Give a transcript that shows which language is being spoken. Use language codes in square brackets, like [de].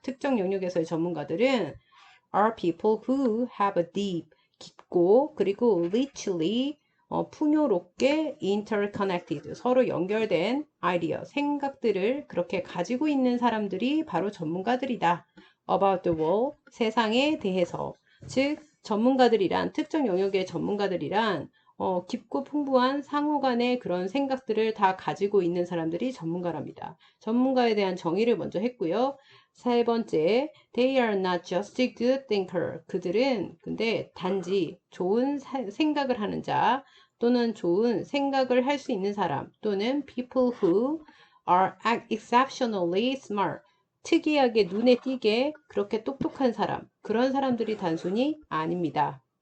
[ko] 특정 영역에서의 전문가들은 [en] are people who have a deep [ko] 깊고 그리고 [en] richly [ko] 풍요롭게 [en] interconnected [ko] 서로 연결된 아이디어 생각들을 그렇게 가지고 있는 사람들이 바로 전문가들이다. [en] about the world [ko] 세상에 대해서 즉 전문가들이란 특정 영역의 전문가들이란 깊고 풍부한 상호 간의 그런 생각들을 다 가지고 있는 사람들이 전문가랍니다. 전문가에 대한 정의를 먼저 했고요. [en] 세 번째, they are not just a good thinker. [ko] 그들은 근데 단지 좋은 생각을 하는 자 또는 좋은 생각을 할 수 있는 사람 또는 [en] people who are exceptionally smart. [ko] 특이하게 눈에 띄게 그렇게 똑똑한 사람. 그런 사람들이 단순히 아닙니다.